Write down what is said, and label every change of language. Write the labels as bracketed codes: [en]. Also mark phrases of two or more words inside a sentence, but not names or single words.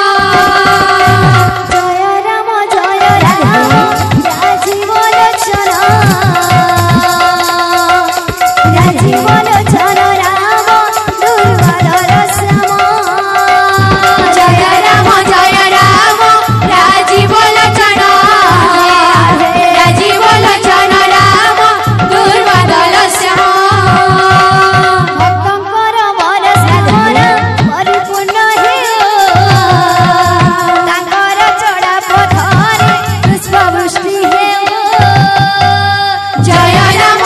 [hi] जय राम राजीव लोचन राजीव लोचन राम दुर्वादर श्याम। जय राम राजीव लोचन राजीव लोचन राम दुर्वादर श्याम। [or] भक्तଙ୍କର ମନ ସାଧନା ପରିପୂର୍ଣ୍ଣ ହେଉ ତାଙ୍କର ଚଢା ପଥରେ ପୁଷ୍ପବୃଷ୍ଟି ହେଉ। [hi] जय